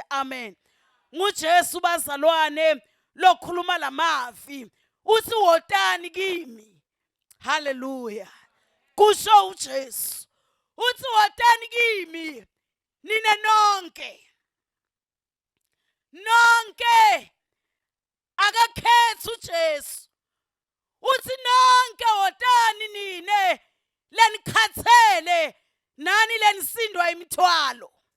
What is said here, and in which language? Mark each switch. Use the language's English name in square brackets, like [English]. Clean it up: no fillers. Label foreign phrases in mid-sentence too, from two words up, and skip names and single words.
[Zulu] Amen. NguJesu bazalwane lokhuluma lamavi uthi wotani kimi. Hallelujah. Kusho uJesu uthi wotani kimi nine nonke akakhetha uJesu uthi nonke wotani nine lenikhathele nani lenisindwa imithwalo.